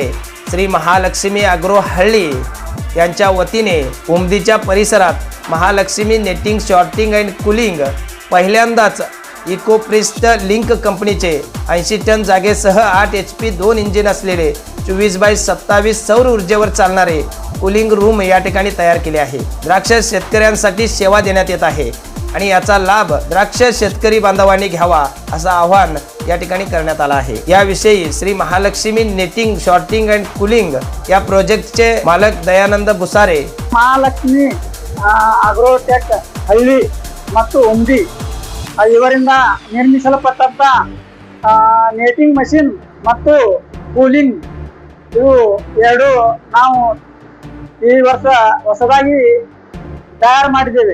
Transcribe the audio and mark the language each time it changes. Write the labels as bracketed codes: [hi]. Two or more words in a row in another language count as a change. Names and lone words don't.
[mr] श्री महालक्ष्मी अॅग्रो हळ्ळी यांच्या वतीने उमदीच्या परिसरात महालक्ष्मी नेटिंग शॉर्टिंग अँड कूलिंग पहिल्यांदाच इकोप्रिस्ट लिंक कंपनीचे 80 टन जागेसह 8 HP 2 इंजिन असलेले 24/27 सौर ऊर्जेवर चालणारे कूलिंग रूम या ठिकाणी तयार केले आहे. द्राक्ष शेतकऱ्यांसाठी सेवा देण्यात येत आहे आणि याचा लाभ द्राक्ष शेतकरी बांधवांनी घ्यावा असं आवाहन या ठिकाणी करण्यात आलं आहे. याविषयी श्री महालक्ष्मी नेटिंग शॉर्टिंग अँड कूलिंग या प्रोजेक्टचे मालक दयानंद भुसारे, [kn] ಮಹಾಲಕ್ಷ್ಮಿ ಅಗ್ರೋಟೆಕ್ ಹಳ್ಳಿ ಮತ್ತು ಉಮ್ದಿ ಇವರಿಂದ ನಿರ್ಮಿಸಲ್ಪಟ್ಟಂತ ನೇಟಿಂಗ್ ಮಷಿನ್ ಮತ್ತು ಕೂಲಿಂಗ್ ಇವು ಎರಡು ನಾವು ಈ ವರ್ಷ ಹೊಸದಾಗಿ ತಯಾರು ಮಾಡಿದ್ದೇವೆ.